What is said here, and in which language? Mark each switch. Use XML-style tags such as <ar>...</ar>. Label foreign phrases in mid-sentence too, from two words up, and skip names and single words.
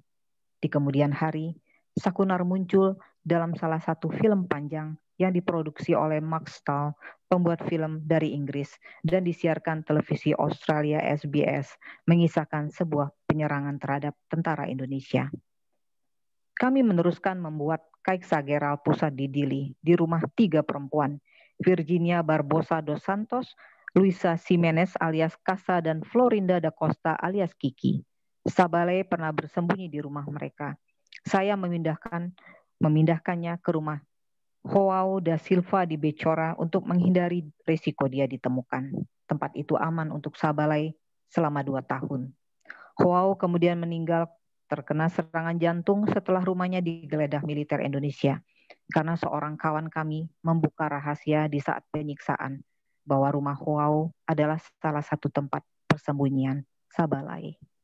<id>Di kemudian hari, Sakunar muncul dalam salah satu film panjang yang diproduksi oleh Max Stahl, pembuat film dari Inggris, dan disiarkan televisi Australia SBS, mengisahkan sebuah penyerangan terhadap tentara Indonesia. Kami meneruskan membuat Kaiksa Geral pusat di Dili, di rumah 3 perempuan, Virginia Barbosa dos Santos, Luisa Jimenez alias Casa, dan Florinda da Costa alias Kiki. Sabale pernah bersembunyi di rumah mereka. Saya memindahkannya ke rumah Joao da Silva di Becora untuk menghindari risiko dia ditemukan. Tempat itu aman untuk Sabale selama 2 tahun. Joao kemudian meninggal terkena serangan jantung setelah rumahnya digeledah militer Indonesia karena seorang kawan kami membuka rahasia di saat penyiksaan bahwa rumah Joao adalah salah satu tempat persembunyian Sabale.</id>